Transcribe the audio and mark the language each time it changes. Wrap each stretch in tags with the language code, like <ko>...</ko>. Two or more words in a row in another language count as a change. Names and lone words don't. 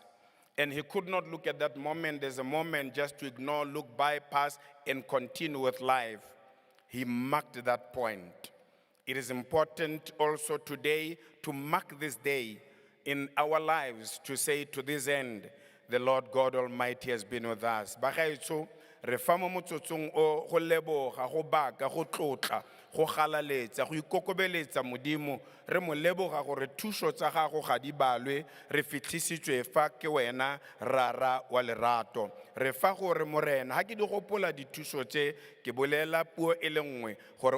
<en>And he could not look at that moment as a moment just to ignore, look, bypass, and continue with life. He marked that point. It is important also today to mark this day in our lives to say to this end, the Lord God Almighty has been with us.</en> <tn>Bagaetsho re fa mo motsotsong o go leboga go baka go tlotla go galaletsa go ikokobeletsa modimo re mo leboga gore thuso tsa gago ga di balwe re fitlisitswe fa ke wena rara wa lerato re fa gore morena ha ke di gopola dithuso tse ke bolela puo e le nngwe gore</tn>